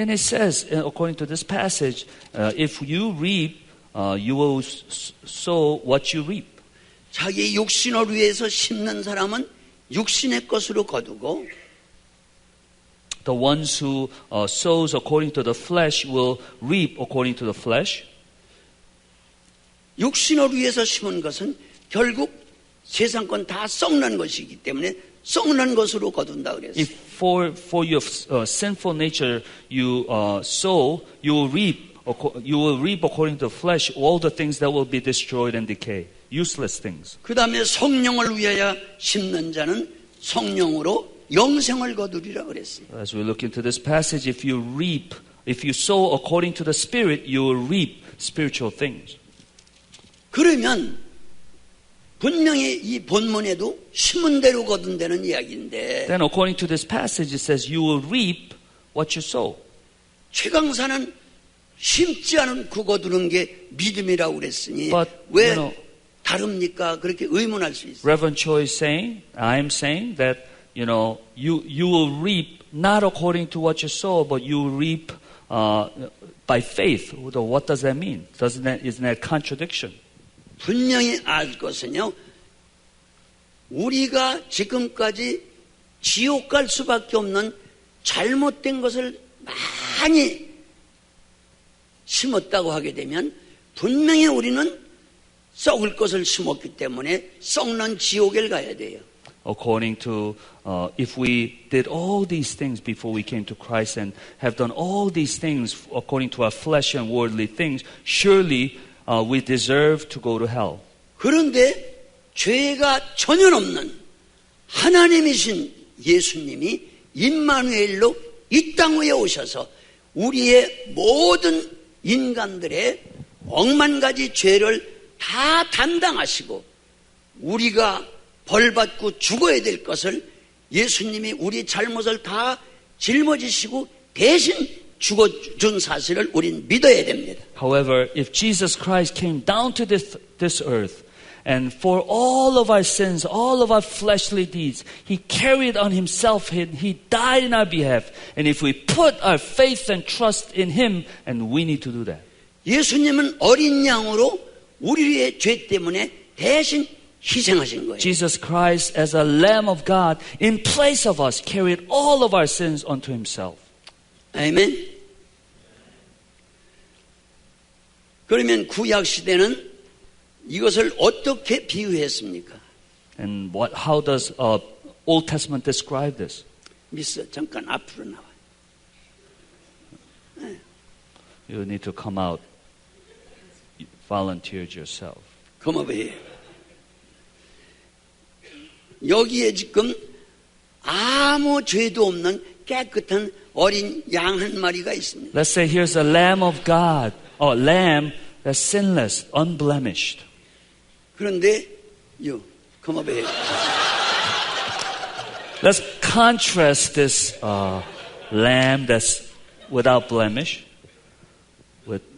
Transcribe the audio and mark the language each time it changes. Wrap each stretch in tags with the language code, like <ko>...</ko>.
<en>And it says, according to this passage, if you reap, you will sow what you reap.</en> <ko>자기 육신을 위해서 심는 사람은 육신의 것으로 거두고</ko> <en>The ones who sows according to the flesh will reap according to the flesh.</en> <ko>육신을 위해서 심은 것은 결국 세상 건 다 썩는 것이기 때문에 썩는 것으로 거둔다 그랬어요.</ko> <en>If for your sinful nature you sow, you will reap according to the flesh all the things that will be destroyed and decay, useless things.</en> <ko>그 다음에 성령을 위하여 심는 자는 성령으로 영생을 거두리라 그랬어요.</ko> <en>As we look into this passage, if you sow according to the Spirit, you will reap spiritual things.</en> <ko>그러면 분명히 이 본문에도 심은 대로 거둔다는 이야기인데</ko> <en>Then according to this passage, it says you will reap what you sow.</en> <ko>최강사는 심지 않은 그 거두는 게 믿음이라고 그랬으니</ko> <en>But,</en> <ko>왜</ko> <en>you know,</en> <ko>다릅니까? 그렇게 의문할 수 있어요.</ko> <en>Reverend Choi is saying, I am saying that, you will reap not according to what you sow, but you will reap by faith. What does that mean? Isn't that a contradiction?</en> <ko>분명히 알 것은요. 우리가 지금까지 지옥 갈 수밖에 없는 잘못된 것을 많이 심었다고 하게 되면 분명히 우리는 썩을 것을 심었기 때문에 썩는 지옥에 가야 돼요.</ko> <en>According to, if we did all these things before we came to Christ and have done all these things according to our flesh and worldly things, surely we deserve to go to hell.</en> <ko>그런데 죄가 전혀 없는 하나님이신 예수님이 임마누엘로 이 땅 위에 오셔서 우리의 모든 인간들의 억만 가지 죄를 다 담당하시고 우리가 벌받고 죽어야 될 것을 예수님이 우리 잘못을 다 짊어지시고 대신 죽어준 사실을 우린 믿어야 됩니다.</ko> <en>However, if Jesus Christ came down to this earth and for all of our sins, all of our fleshly deeds, He carried on Himself, He died in our behalf. And if we put our faith and trust in Him, and we need to do that.</en> <ko>예수님은 어린 양으로 우리의 죄 때문에 대신 희생하신 거예요.</ko> <en>Jesus Christ as a Lamb of God in place of us carried all of our sins onto Himself.</en> <ko>아멘. 그러면 구약 시대는 이것을 어떻게 비유했습니까?</ko> <en>And how does Old Testament describe this?</en> <ko>미스 잠깐 앞으로 나와.</ko> <en>You need to come out. You volunteered yourself. Come over here.</en> <ko>여기에 지금 아무 죄도 없는 깨끗한 어린 양 한 마리가 있습니다.</ko> <en>Let's say here's a Lamb of God, or lamb that's sinless, unblemished.</en> <ko>그런데</ko> <en>you come over here. Let's contrast this lamb that's without blemish with</en>